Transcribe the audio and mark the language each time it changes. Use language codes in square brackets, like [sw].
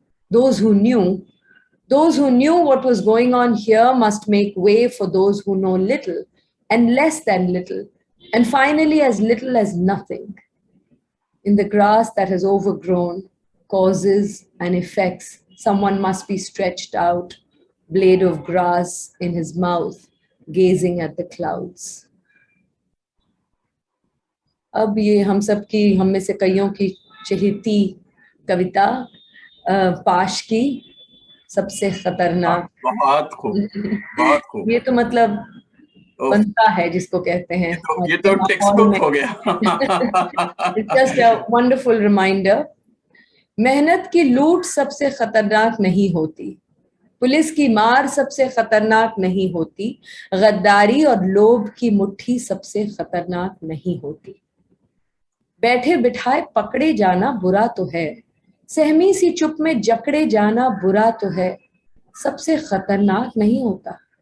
[en] Those who knew what was going on here must make way for those who know little and less than little, and finally as little as nothing. In the grass that has overgrown causes and effects, someone must be stretched out, blade of grass in his mouth, gazing at the clouds. [hi] अब ये हम सब की, हम में से कईयों की चहेती कविता पाश की सबसे खतरनाक। बहुत खूब, बहुत खूब। ये तो मतलब बनता है जिसको कहते हैं, ये तो टेक्स्ट बुक हो गया। [en] It's just a wonderful reminder. [hi] मेहनत की लूट सबसे खतरनाक नहीं होती, पुलिस की मार सबसे खतरनाक नहीं होती, गद्दारी और लोभ की मुट्ठी सबसे खतरनाक नहीं होती। बैठे बिठाए पकड़े जाना बुरा तो है, सहमी सी चुप में जकड़े जाना बुरा तो है, सबसे खतरनाक नहीं होता।